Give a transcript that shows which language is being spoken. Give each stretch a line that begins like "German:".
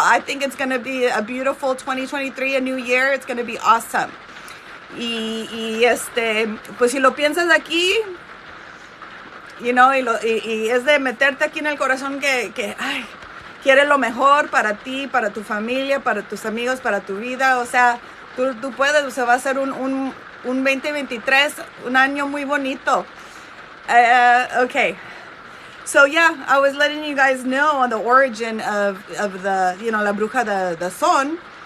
English: I think it's going to be a beautiful 2023, a new year. It's going to be awesome.
Spanish: Y pues si lo piensas aquí, y es de meterte aquí en el corazón que ay, quieres lo mejor para ti, para tu familia, para tus amigos, para tu vida. O sea, tú puedes, o sea, va a ser un 2023, un año muy bonito.
English: Okay. So yeah, I was letting you guys know on the origin of the, La Bruja, the son.